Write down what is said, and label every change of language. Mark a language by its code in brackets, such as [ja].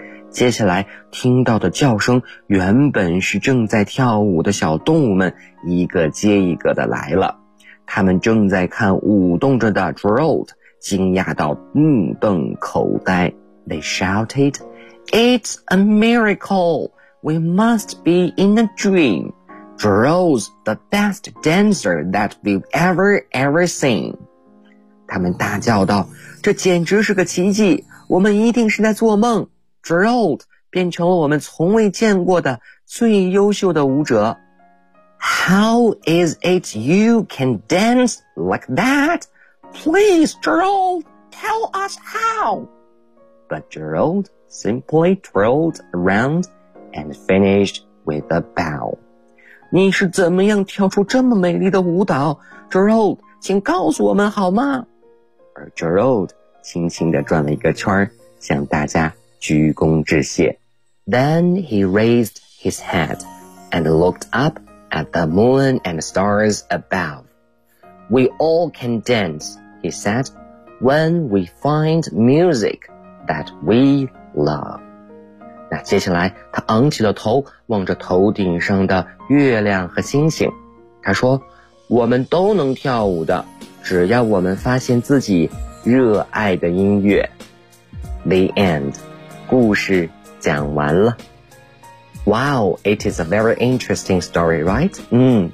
[zh] 接下来听到的叫声原本是正在跳舞的小动物们一个接一个的来了。他们正在看舞动着的 Gerald, 惊讶到目瞪口呆。 [en] They shouted, It's a miracle! We must be in a dream! Drew's the best dancer that we've ever seen! [zh] 他们大叫道，这简直是个奇迹，我们一定是在做梦。 Drew 变成了我们从未见过的最优秀的舞者。 [en] How is it you can dance like that? Please, Drew, tell us how! But Drew simply twirled around and finished with a bow. [zh] 你是怎么样跳出这么美丽的舞蹈？ Drew, 请告诉我们好吗？而 Gerald 轻轻地转了一个圈，向大家鞠躬致谢。 [en] Then he raised his head and looked up at the moon and stars above. We all can dance, he said, when we find music that we love. [zh] 那接下来，他昂起了头，望着头顶上的月亮和星星。他说，我们都能跳舞的。只要我们发现自己热爱的音乐。 [en] The end， [zh] 故事讲完了。 [en] Wow， it is a very interesting story， right？